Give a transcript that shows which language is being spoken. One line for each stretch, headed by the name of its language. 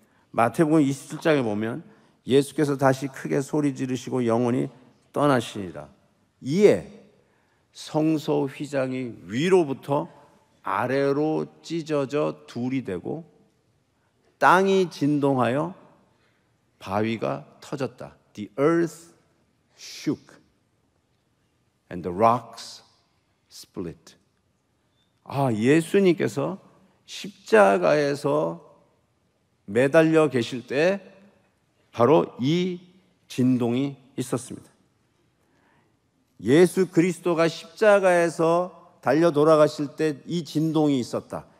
Korean: 마태복음 27장에 보면 예수께서 다시 크게 소리 지르시고 영원히 떠나시니라. 이에 성소 휘장이 위로부터 아래로 찢어져 둘이 되고 땅이 진동하여 바위가 터졌다.
English: The earth shook and the rocks split.
Korean: 예수님께서 십자가에서 매달려 계실 때 바로 이 진동이 있었습니다. 예수 그리스도가 십자가에서 달려 돌아가실 때 이 진동이 있었다.